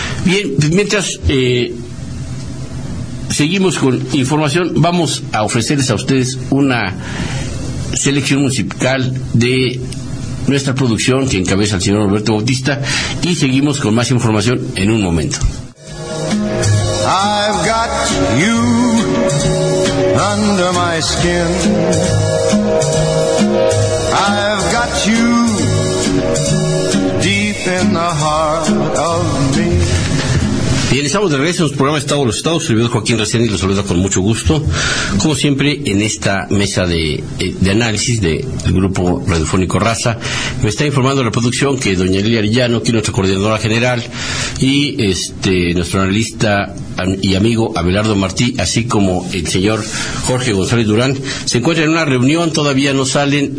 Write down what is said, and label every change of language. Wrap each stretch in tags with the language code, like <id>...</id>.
<es>Bien, mientras seguimos con información, vamos a ofrecerles a ustedes una selección musical de nuestra producción que encabeza el señor Roberto Bautista, y seguimos con más información en un momento.</es> <en>I've got you under my skin. I've got you deep in the heart of me.</en> <es>Bien, estamos de regreso en los programas Estado de los Estados. Soy Joaquín Reséndiz y los saluda con mucho gusto, como siempre, en esta mesa de análisis del grupo radiofónico Raza. Me está informando la producción que doña Lilia Arellano, que es nuestra coordinadora general, y nuestro analista y amigo Abelardo Martí, así como el señor Jorge González Durán, se encuentran en una reunión, todavía no salen.</es>